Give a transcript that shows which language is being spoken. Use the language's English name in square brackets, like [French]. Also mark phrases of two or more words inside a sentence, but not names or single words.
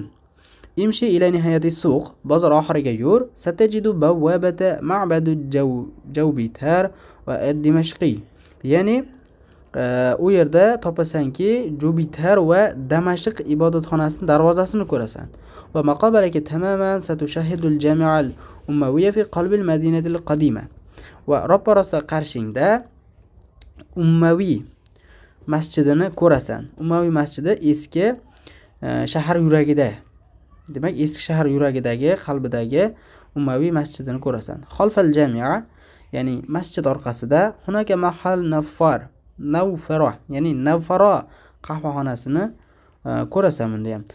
[Arabic] امش إلى نهاية السوق [Uzbek] bozor oxiriga yur [Arabic] ستجد بوابة معبد جوبيتر و الدمشقي. [Uzbek] Ya'ni u yerda topasanki Jubitar va Damashq ibodatxonasining darvozasini ko'rasan. [Arabic] ومقابلك تماما ستشاهد الجامع الأموي في قلب المدينة القديمة. [Uzbek] Va ro'parasi qarshingda Ummaviy masjidini ko'rasan. Ummaviy masjidi eski shahar yuragida. Demak, eski shahar yuragidagi, qalbidagi Ummaviy masjidini ko'rasan. [Arabic] خلف الجامع, [Uzbek] ya'ni masjid orqasida [Arabic] هناك محل نوفرة, [Uzbek] ya'ni Nawfara qahvaxonasini ko'rasan bunda ham.